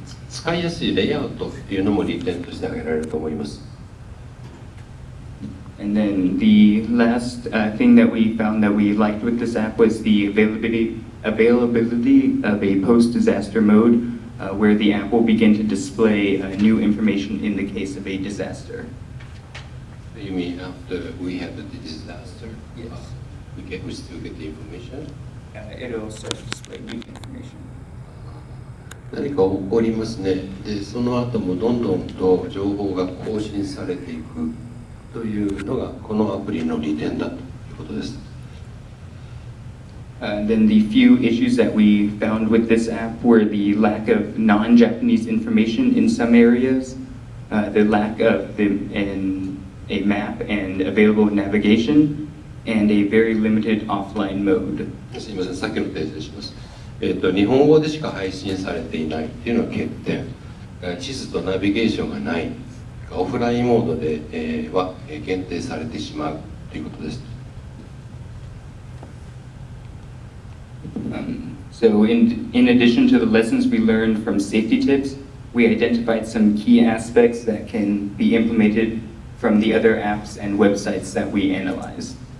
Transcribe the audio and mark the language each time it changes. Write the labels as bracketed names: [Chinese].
[Japanese] 使いやすいレイアウトっていうのも利点として挙げられると思います。 [English] And then the last thing that we found that we liked with this app was the availability of a post-disaster mode, where the app will begin to display new information in the case of a disaster. You mean after we have the disaster? Yes. We still get the information? It'll start to display new information. [Japanese] 何か起こりますね。で、その後もどんどんと情報が更新されていくというのがこのアプリの利点だということです。 [English] Then the few issues that we found with this app were the lack of non-Japanese information in some areas, the lack of a map and available navigation, and a very limited offline mode. [Japanese] すみません、さっきの訂正します。日本語でしか配信されていないっていうのは欠点。地図とナビゲーションがない。オフラインモードで、は限定されてしまうということです。 [English] So in addition to the lessons we learned from safety tips, we identified some key aspects that can be implemented from the other apps and websites that we analyzed.